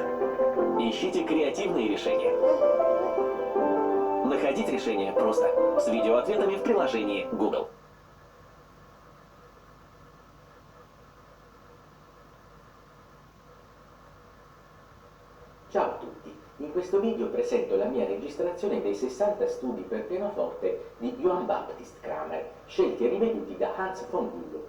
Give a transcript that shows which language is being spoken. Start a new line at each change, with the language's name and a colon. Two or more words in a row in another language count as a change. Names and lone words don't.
Russian: Ищите креативные решения. Находить решение просто с видеоответами в приложении Google.
Italian: Ciao a tutti, in questo video presento la mia registrazione dei 60 studi per pianoforte di Johann Baptist Kramer, scelti e riveduti da Hans von Bülow.